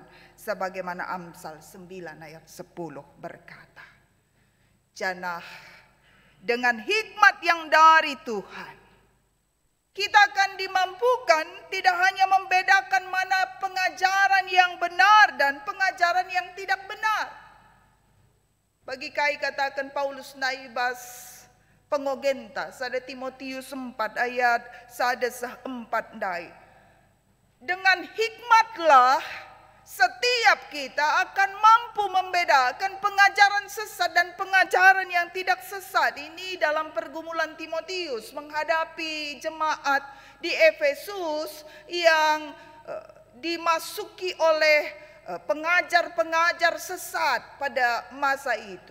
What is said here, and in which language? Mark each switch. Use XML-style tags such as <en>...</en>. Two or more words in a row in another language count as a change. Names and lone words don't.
<id>Sebagaimana Amsal 9 ayat 10 berkata, janah dengan hikmat yang dari Tuhan, kita akan dimampukan tidak hanya membedakan mana pengajaran yang benar dan pengajaran yang tidak benar.</id> <btx>Bagi kai katakan Paulus naibas pengogenta sada Timotius 4 ayat sada 4 dai.</btx> <id>Dengan hikmatlah setiap kita akan mampu membedakan pengajaran sesat dan pengajaran yang tidak sesat. Ini dalam pergumulan Timotius menghadapi jemaat di Efesus yang dimasuki oleh pengajar-pengajar sesat pada masa itu.</id>